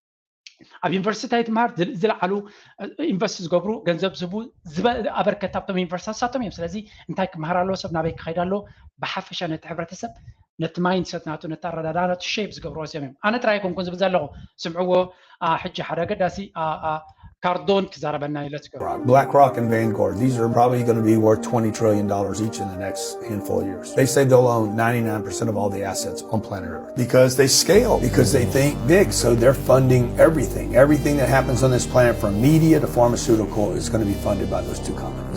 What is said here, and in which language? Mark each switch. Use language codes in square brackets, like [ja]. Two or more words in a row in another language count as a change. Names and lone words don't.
[ti] ኣብ ዩኒቨርሲቲ ትመሃር ዝለዓሉ ኢንቨስት ዝገብሩ ገንዘብ ዝህቡ ኣበርከት ኣብቶም ዩኒቨርሲታት ሳቶም እዮም ስለዚ እንታይ ክመሃር ኣለዎ ሰብ ናበይ ክኸይድ ኣለዎ ብሓፈሻ ነቲ ሕብረተሰብ ነቲ ማይንድሰት ናቱ ነቲ ኣረዳድኣ ናቱ ሼፕ ዝገብርዎ እዮም ኣነ ጥራይ ኮንኩን ዝብል ዘለኹ ስምዕዎ ሕጂ ሓደ ገዳሲ Cardone Kizarabana, [en] let's go. BlackRock and Vanguard, these are probably going to be worth $20 trillion each in the next handful of years. They say they'll own 99% of all the assets on planet Earth because they scale, because they think big. So they're funding everything. Everything that happens on this planet from media to pharmaceutical is going to be funded by those two companies.